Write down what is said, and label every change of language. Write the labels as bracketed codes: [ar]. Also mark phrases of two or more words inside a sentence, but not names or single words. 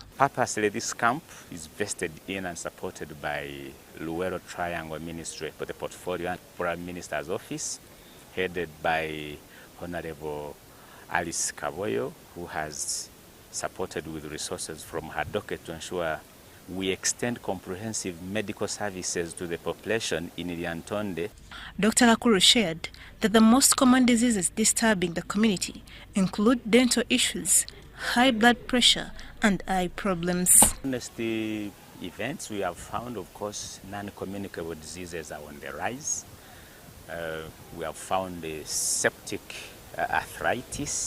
[en] Purposely, this camp is vested in and supported by Luwero Triangle Ministry for the Portfolio and Prime Minister's Office, headed by Honorable Alice Kaboyo, who has supported with resources from her docket to ensure we extend comprehensive medical services to the population in Lyantonde. Dr. Kakuru shared that the most common diseases disturbing the community include dental issues, high blood pressure, and eye problems. Honest the events, we have found, of course, non-communicable diseases are on the rise. We have found septic arthritis.